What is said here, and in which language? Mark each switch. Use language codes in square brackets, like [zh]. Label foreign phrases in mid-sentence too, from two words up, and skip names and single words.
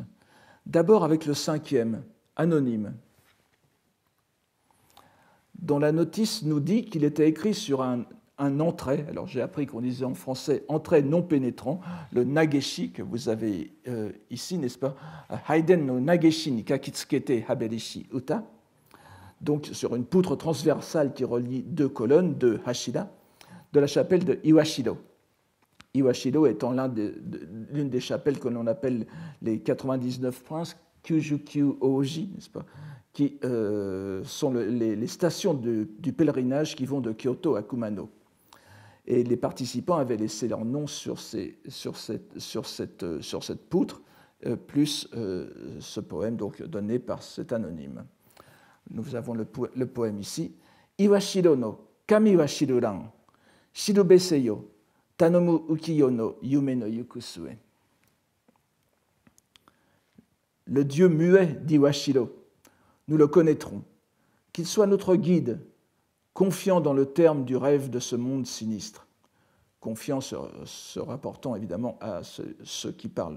[fr] D'abord avec le 5e, Anonyme, dont la notice nous dit qu'il était écrit sur un entrée. Alors j'ai appris qu'on disait en français entrée non pénétrant, le nageshi que vous avez ici, n'est-ce pas, [ja] 拝殿の長押に書き付けて侍りし歌, [fr] donc sur une poutre transversale qui relie 2 colonnes de hashira, de la chapelle de Iwashiro. Iwashiro étant l'une des chapelles que l'on appelle les 99 princes, Kyujukyu Oji, n'est-ce pas, qui sont les stations du pèlerinage qui vont de Kyoto à Kumano. Et les participants avaient laissé leur nom sur cette poutre, plus ce poème donc, donné par cet anonyme. Nous avons le poème ici. [ja] 岩代の神は知るらん、しるべせよ、頼む憂き世の夢の行く末. [fr] Le dieu muet d'Iwashiro, nous le connaîtrons, qu'il soit notre guide, confiant dans le terme du rêve de ce monde sinistre. Confiant se rapportant évidemment à celui qui parle.